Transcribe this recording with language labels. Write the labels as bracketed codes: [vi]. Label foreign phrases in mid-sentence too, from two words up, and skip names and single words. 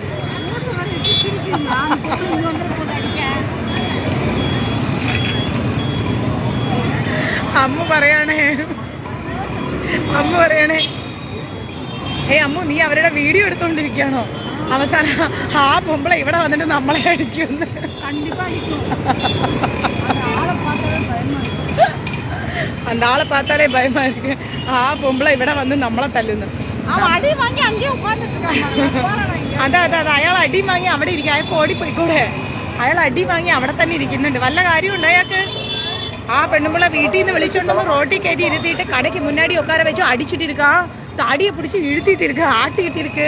[ml] അമ്മ പറയണേ, അമ്മ പറയണേ, അമ്മു നീ അവരുടെ വീഡിയോ എടുത്തോണ്ടിരിക്കുകയാണോ? അവസാനം ആ പൊമ്പളെ ഇവിടെ വന്നിട്ട് നമ്മളെ അടിക്കുന്ന്. [ta] அந்த ஆளை பார்த்தாலே பயமா இருக்கு. ஆ பொம்பளை [ml] ഇവിടെ വന്ന് നമ്മളെ തല്ലുന്നു. അതാ അതാ അയാൾ അടി വാങ്ങി അവിടെ ഇരിക്കും. അയാൾ ഓടിപ്പോയിക്കൂടെ? അയാൾ അടി വാങ്ങി അവിടെ തന്നെ ഇരിക്കുന്നുണ്ട്. വല്ല കാര്യമുണ്ട് അയാൾക്ക്? ആ പെണ്ണുമ്പിള്ള വീട്ടിൽ നിന്ന് വിളിച്ചോണ്ടൊന്ന് റോട്ടിൽ കയറ്റി ഇരുത്തിയിട്ട് കടയ്ക്ക് മുന്നാടി ഒക്കാരെ വെച്ചു അടിച്ചിട്ടിരിക്ക, താടിയെ പിടിച്ച് ഇഴുത്തിട്ടിരിക്ക, ആട്ടിയിട്ടിരിക്ക്.